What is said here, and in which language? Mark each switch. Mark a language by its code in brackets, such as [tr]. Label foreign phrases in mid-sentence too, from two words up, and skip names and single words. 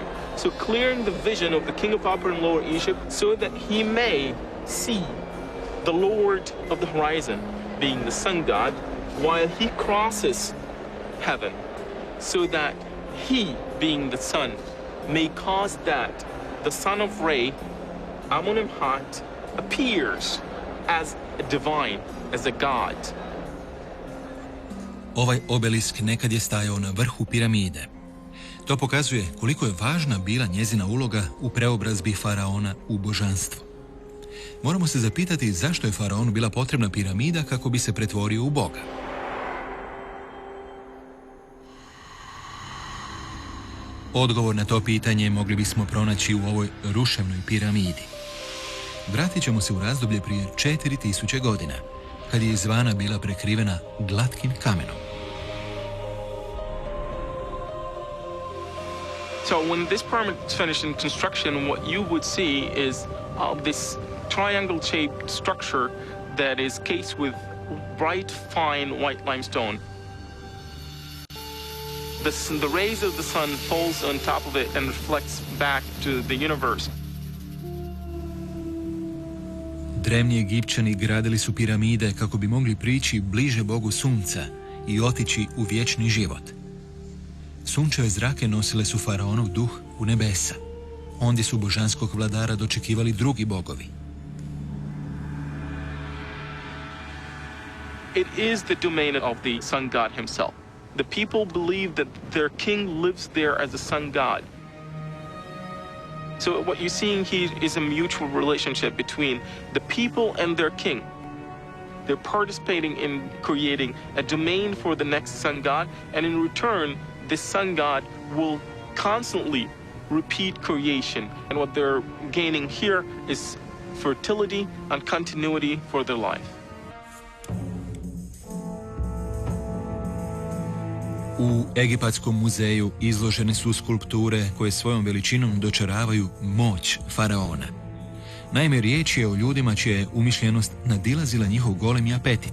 [en] So clearing the vision of the king of Upper and Lower Egypt so that he may see the Lord of the horizon, being the sun god, while he crosses heaven, so that he, being the sun, may cause that the son of Re, Amenemhat, appears as a divine, as a god. [hr] Ovaj obelisk nekad je stajao na vrhu piramide. To pokazuje koliko je važna bila njezina uloga u preobrazbi faraona u božanstvo. Moramo se zapitati zašto je faraonu bila potrebna piramida kako bi se pretvorio u boga. Odgovor na to pitanje mogli bismo pronaći u ovoj ruševnoj piramidi. Vratit ćemo se u razdoblje prije 4000 godina, kad je izvana bila prekrivena glatkim kamenom. [en] So when this pyramid is finished in construction, what you would see is this triangle-shaped structure that is cased with bright, fine white limestone. The rays of the sun falls on top of it and reflects back to the universe. [hr] Drevni Egipćani gradili su piramide kako bi mogli prići bliže Bogu sunca i otići u vječni život. Sunčeve zrake nosile su faraonov duh u nebesa. Ondje su božanskog vladara dočekivali drugi bogovi. [en] It is the domain of the sun god himself. The people believe that their king lives there as a sun god. So what you're seeing here is a mutual relationship between the people and their king. They're participating in creating a domain for the next sun god, and in return, this sun god will constantly repeat creation. And what they're gaining here is fertility and continuity for their life. [hr] U Egipatskom muzeju izložene su skulpture koje svojom veličinom dočaravaju moć faraona. Naime, riječ je o ljudima čija je umišljenost nadilazila njihov golemi apetit.